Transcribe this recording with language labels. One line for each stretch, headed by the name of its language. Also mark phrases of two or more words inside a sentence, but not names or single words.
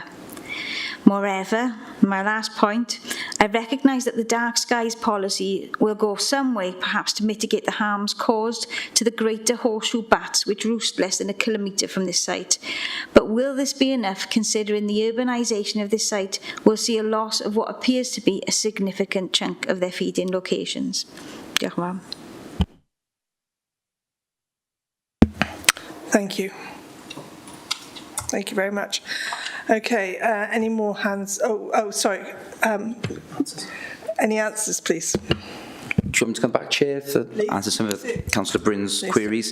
English: Moreover, my last point, I recognise that the dark skies policy will go some way perhaps to mitigate the harms caused to the greater horseshoe bats which roost less than a kilometre from this site. But will this be enough, considering the urbanisation of this site will see a loss of what appears to be a significant chunk of their feeding locations?
Welsh: Diolch yn fawr.
English: Thank you. Thank you very much. Okay, any more hands? Sorry. Any answers, please? Do you want me to come back, Chair, to answer some of Councillor Bryn's queries?